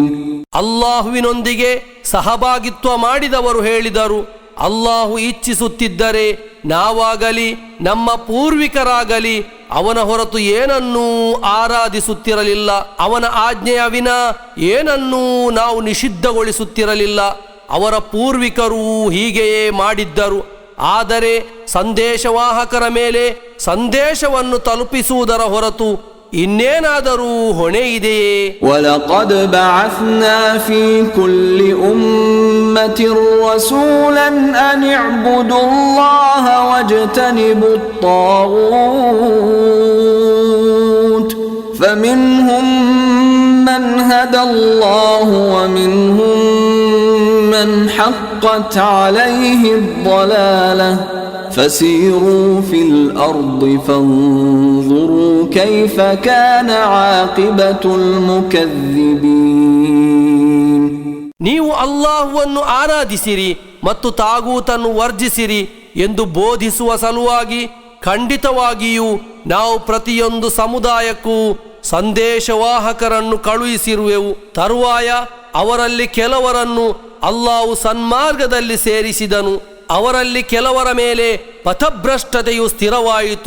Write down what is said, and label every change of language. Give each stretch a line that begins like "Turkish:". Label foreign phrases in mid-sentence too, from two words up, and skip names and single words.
Kannada: ಅಲ್ಲಾಹುವಿನೊಂದಿಗೆ ಸಹಭಾಗಿತ್ವ ಮಾಡಿದವರು ಹೇಳಿದರು, ಅಲ್ಲಾಹು ಇಚ್ಛಿಸುತ್ತಿದ್ದರೆ ನಾವಾಗಲಿ ನಮ್ಮ ಪೂರ್ವಿಕರಾಗಲಿ ಅವನ ಹೊರತು ಏನನ್ನೂ ಆರಾಧಿಸುತ್ತಿರಲಿಲ್ಲ, ಅವನ ಆಜ್ಞೆಯ ವಿನ ಏನನ್ನೂ ನಾವು ನಿಷಿದ್ಧಗೊಳಿಸುತ್ತಿರಲಿಲ್ಲ. ಅವರ ಪೂರ್ವಿಕರು ಹೀಗೆಯೇ ಮಾಡಿದ್ದರು, ಆದರೆ ಸಂದೇಶವಾಹಕರ ಮೇಲೆ ಸಂದೇಶವನ್ನು ತಲುಪಿಸುವುದರ ಹೊರತು ಇನ್ನೇನಾದರೂ ಹೊಣೆ ಇದೆಯೇ?
Arabic: وَلَقَدْ بَعَثْنَا فِي كُلِّ أُمَّةٍ رَسُولًا أَنِ اعْبُدُوا اللَّهَ وَاجْتَنِبُوا الطَّاغُوتَ فَمِنْهُمْ مَنْ هَدَى اللَّهُ وَمِنْهُمْ مَنْ حَقَّتْ عَلَيْهِ الضَّلَالَةُ فسيروا في الأرض فانظروا كيف كان عاقبة المكذبين.
Kannada: ನೀವು ಅಲ್ಲಾಹ್ವನ್ನು ಆರಾಧಿಸಿರಿ ಮತ್ತು ತಾಗೂತನ್ನು ವರ್ಜಿಸಿರಿ ಎಂದು ಬೋಧಿಸುವ ಸಲುವಾಗಿ ಖಂಡಿತವಾಗಿಯೂ ನಾವು ಪ್ರತಿಯೊಂದು ಸಮುದಾಯಕ್ಕೂ ಸಂದೇಶವಾಹಕರನ್ನು ಕಳುಹಿಸಿರುವೆವು. ತರುವಾಯ ಅವರಲ್ಲಿ ಕೆಲವರನ್ನು ಅಲ್ಲಾಹು ಸನ್ಮಾರ್ಗದಲ್ಲಿ ಸೇರಿಸಿದನು, ಅವರಲ್ಲಿ ಕೆಲವರ ಮೇಲೆ ಪಥಭ್ರಷ್ಟತೆಯು ಸ್ಥಿರವಾಯಿತು.